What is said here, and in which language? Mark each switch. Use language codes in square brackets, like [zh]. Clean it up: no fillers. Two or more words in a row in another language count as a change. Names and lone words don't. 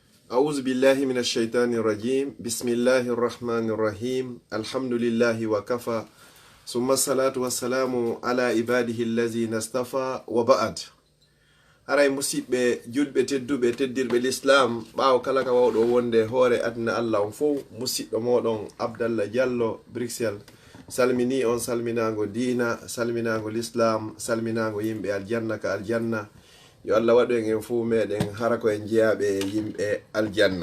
[ar] أعوذ بالله من الشيطان الرجيم بسم الله الرحمن الرحيم الحمد لله وكفى ثم الصلاة والسلام على عباده الذين اصطفى وبعد [ff] aray musidɓe julɓe tedduɓe teddirɓe l'islam ɓaawo kala ka wawɗo wonde hoore adna allah on fof musidɗo moɗon abdallah diallo bruxelles salmini on salminago dina salminago l'islam salminago yimɓe aljanna ka aljanna yo allah waɗu en fuu meɗen hara ko en jeyaɓe yimɓe aljanna.